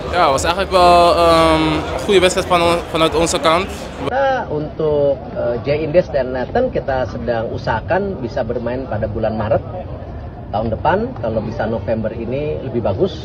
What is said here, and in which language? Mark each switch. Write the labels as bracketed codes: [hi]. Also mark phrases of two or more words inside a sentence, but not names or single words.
[nl] Ja, was eigenlijk wel goede wedstrijd vanuit onze kant. [id] Kita untuk J-Indes dan Nathan kita sedang usahakan bisa bermain pada bulan Maret tahun depan. Kalau bisa November ini lebih bagus.